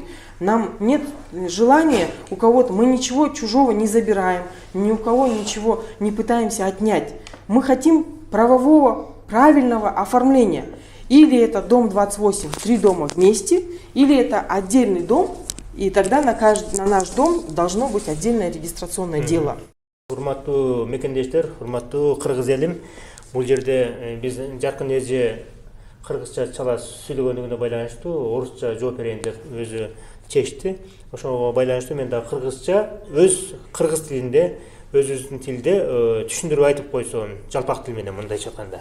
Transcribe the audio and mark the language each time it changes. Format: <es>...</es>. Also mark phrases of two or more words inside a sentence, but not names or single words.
<ru>Нам нет желания у кого-то, мы ничего чужого не забираем, ни у кого ничего не пытаемся отнять. Мы хотим правового, правильного оформления. Или это дом 28, 3 дома вместе, или это отдельный дом, и тогда на наш дом должно быть отдельное регистрационное дело.</ru> <ky>Урматтуу мекендештер, урматтуу кыргыз элим, бул жерде биз жаркын эже кыргызча чала сүйлөгөнүгүнө байланыштуу орусча жооп берейин деп өзү чечти. Ошого байланыштуу мен да кыргызча өз кыргыз тилинде, өзүбүздүн тилде түшүндүрүп айтып койсом, жалпак тил менен мындайча айтканда.</ky>